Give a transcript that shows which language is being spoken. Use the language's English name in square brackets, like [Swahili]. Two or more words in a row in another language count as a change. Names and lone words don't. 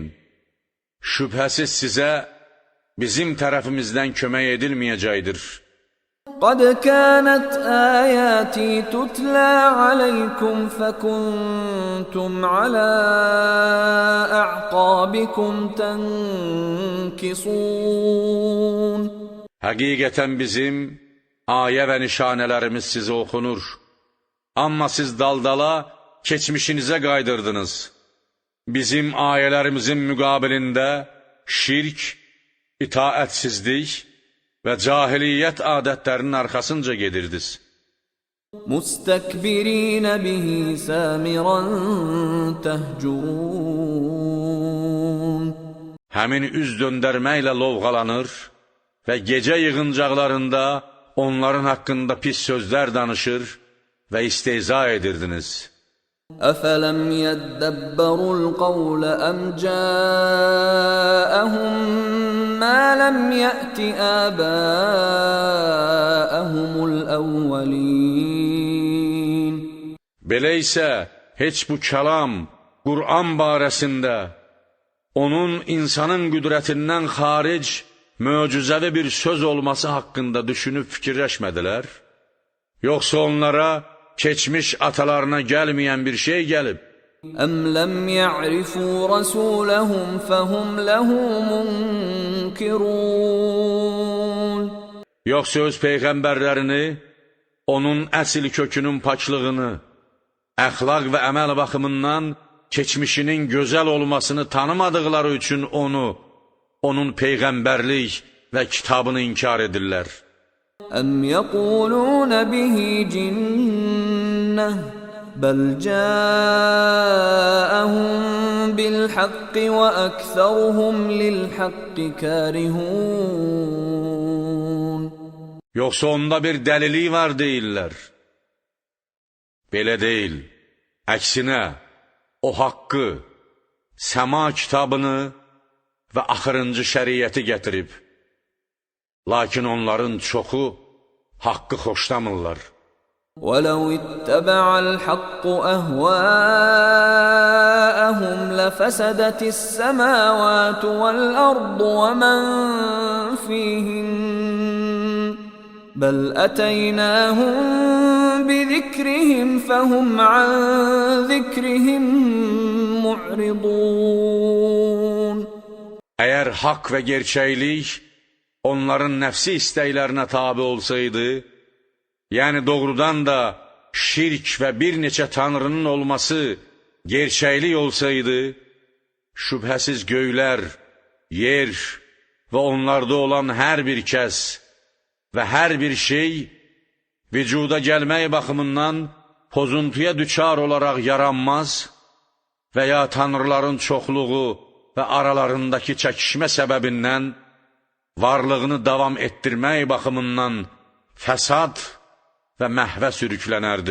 [Azerbaijani] Şübhəsiz sizə bizim tərəfimizdən kömək edilməyəcəkdir. [Arabic] قد كانت آياتي تتلى عليكم فكنتم على أعقابكم تنكصون [Azerbaijani] Həqiqətən bizim ayə və nişanələrimiz sizə oxunur. Amma siz daldala keçmişinizə qaydırdınız. Bizim ayələrimizin müqabilində şirk, itaətsizlik və cahiliyyət adətlərinin arxasınca gedirdiniz. [Arabic] مستكبرين به سامرا تهجرون [Azerbaijani] Həmin üz döndərməklə lovğalanır və gecə yığıncaqlarında onların haqqında pis sözlər danışır və istehza edirdiniz. [Arabic] أفلم يدبروا القول أم جاءهم ما لم يأت آباءهم الأولين [Azerbaijani] Belə isə heç bu kəlam, Qur'an barəsində onun insanın qüdrətindən xaric möcüzəvi bir söz olması haqqında düşünüb fikirləşmədilər? Yoxsa onlara keçmiş atalarına gəlməyən bir şey gəlib? [Arabic] أم لم يعرفوا رسولهم فهم له منكرون [Azerbaijani] Yoxsa öz peyğəmbərlərini, onun əsl kökünün paklığını, əxlaq və əməl baxımından keçmişinin gözəl olmasını tanımadıqları üçün onun peyğəmbərlik və kitabını inkar edirlər. [Arabic] أم يقولون به جنة بل جاءهم بالحق وأكثرهم للحق كارهون [Azerbaijani] Yoxsa onda bir dəlili var deyirlər. Belə deyil. Əksinə, o haqqı, səma kitabını və axırıncı şəriəti gətirib. Lakin onların çoxu haqqı xoşlamırlar. [Arabic] ولو اتبع الحق أهواءهم لفسدت السماوات والأرض ومن فيهن بل أتيناهم بذكرهم فهم عن ذكرهم معرضون. [Azerbaijani] Əgər haqq və gerçəklik onların nəfsi istəklərinə tabi olsaydı, yəni doğrudan da şirk və bir neçə tanrının olması gerçəklik olsaydı, şübhəsiz göylər, yer və onlarda olan hər bir kəs və hər bir şey vücuda gəlmək baxımından pozuntuya düçar olaraq yaranmaz və ya tanrıların çoxluğu və aralarındakı çəkişmə səbəbindən varlığını davam etdirmək baxımından fəsad və məhvə sürüklənərdi.